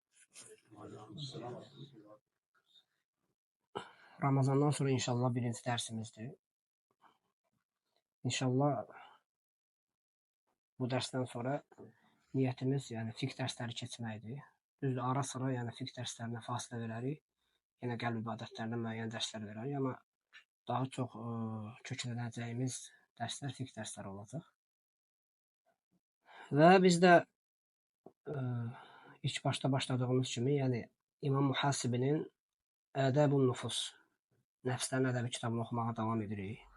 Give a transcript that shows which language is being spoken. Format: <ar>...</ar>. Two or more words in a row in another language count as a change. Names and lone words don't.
<tr>Ramazandan sonra inşallah birinci dersimizdir.</tr> <az>İnşallah bu dersten sonra niyetimiz yani fiqh dersleri keçməkdir. Düzdür, ara sıra yani fiqh derslerine fasilə verərik. Yine qəlb ibadətlərində müəyyən dərslər verərik. Ama daha çox köklənəcəyimiz dərslər fiqh dərsləri olacaq. Və biz də ilk başta başladığımız kimi, yəni İmam Muhasibinin Ədəbun Nufus, Nəfslərin Ədəbi kitabını oxumağa davam edirik.</az>